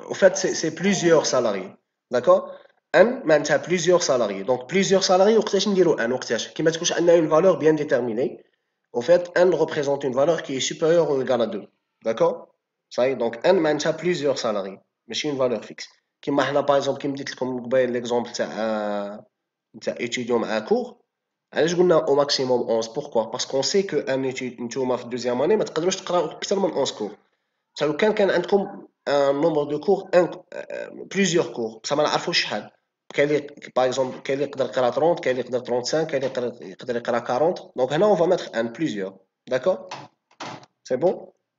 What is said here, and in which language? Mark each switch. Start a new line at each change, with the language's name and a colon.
French: En fait, c'est plusieurs salariés. D'accord? Un, معناتها plusieurs salariés. Donc, plusieurs salariés,
Arabic: وقتاش نديرو
French: un
Arabic: وقتاش كيما تكونش عندنا
French: une valeur bien déterminée. En fait, un représente une valeur qui est supérieure ou égale à 2. D'accord? Ça y est, donc un معناتها plusieurs salariés. ماشي une valeur fixe.
Arabic: كيما حنا
French: par exemple
Arabic: كيما ديت لكم قبيل l'exemple تاع étudiant مع cours. علاش قلنا
French: au maximum 11 pourquoi? Parce qu'on sait que un étudiant نتوما في deuxième année
Arabic: ما تقدروش تقراو اكثر من
French: 11 cours.
Arabic: لو كان عندكم
French: un nombre de cours plusieurs cours
Arabic: بصح ما نعرفوش شحال كاين اللي باغ اكزومبل كاين اللي يقدر يقرا 30 كاين اللي يقدر 35 كاين اللي يقدر يقرا 40 دونك هنا
French: on va mettre un plusieurs d'accord c'est bon